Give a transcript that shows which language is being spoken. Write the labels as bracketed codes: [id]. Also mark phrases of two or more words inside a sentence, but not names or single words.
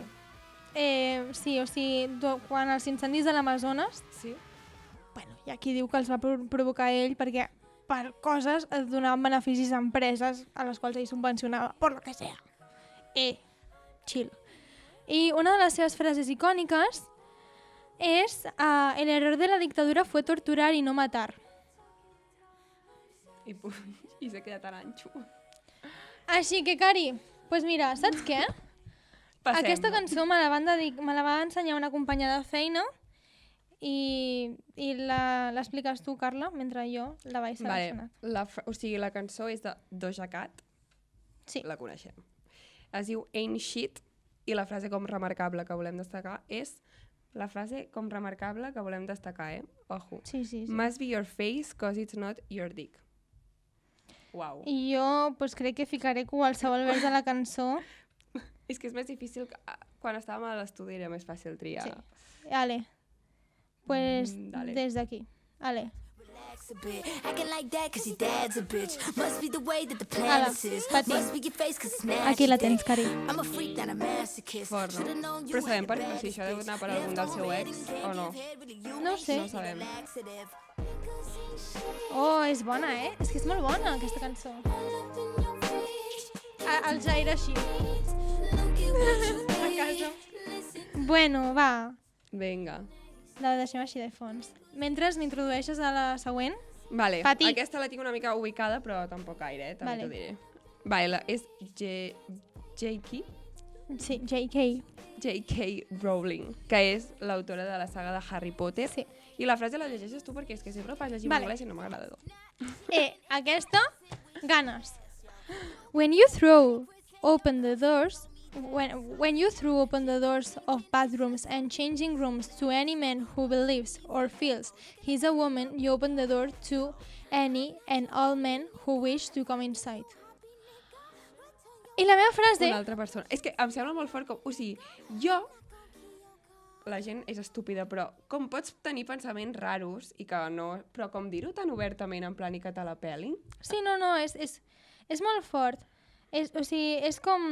[ca] Sí, o sigui, quan els incendis de l'Amazones, Sí? bueno, hi ha qui diu que els va provocar ell perquè per coses es donaven beneficis a empreses a les quals ell subvencionava, per [es] lo que sea. [ca] Chill. I una de les seves frases icòniques és [es] el error de la dictadura fue torturar y no matar. [ca] I s'ha quedat aranxo. Així que, Cari, pues mira, saps què? Passem. Aquesta cançó me la va ensenyar una companya de feina i l'expliques tu, Carla, mentre jo la vaig seleccionar. O sigui, la cançó és de Doja Cat. Sí. La coneixem. Es diu Ain't Shit i la frase com remarcable que volem destacar és la frase com remarcable que volem destacar, Ojo. Sí. [en] Must be your face cause it's not your dick. [ca] Uau. I jo pues, crec que ficaré qualsevol vers de la cançó. És que és més difícil... Quan estàvem a l'estudi era més fàcil triar. Sí. Ale. Pues Dale. des d'aquí. Ale. [en] A bit. Acting like that cause your dad's a bitch. Must be the way that the planet is. Pati. Must be your face cause it's natural. [ca] Aquí la tens, Cari. [en] I'm a freak, not a masochist. [ca] Fort, no? [en] Should've known you [ca] Però sabem [en] had [ca] per [en] the [ca] si això [en] best [ca] deu anar per [en] kicks. [ca] algun del seu ex o no. No ho sé. No ho sabem. Oh, és bona, És que és molt bona, aquesta cançó. El Jair així. A casa. Bueno, va. Vinga. La deixem així de fons. Mentre m'introdueixes a la següent. Vale, Pati. aquesta la tinc una mica ubicada, però tampoc gaire, també Vale. t'ho diré. Vale, és J.K. Sí, J.K. J.K. Rowling, que és l'autora de la saga de Harry Potter. Sí. I la frase la llegeixes tu perquè és que sempre pas llegir Vale. en anglès i no m'agrada. Aquesta, ganes. [en] When you throw open the doors, when you throw open the doors of bathrooms and changing rooms to any man who believes or feels he's a woman, you open the door to any and all men who wish to come inside. [ca] I la meva frase... Una altra persona. És que em sembla molt fort com... O sigui, jo... La gent és estúpida, però com pots tenir pensaments raros i que no... Però com dir-ho tan obertament en plan i que te la peli? Sí, no, és molt fort. O sigui, és com...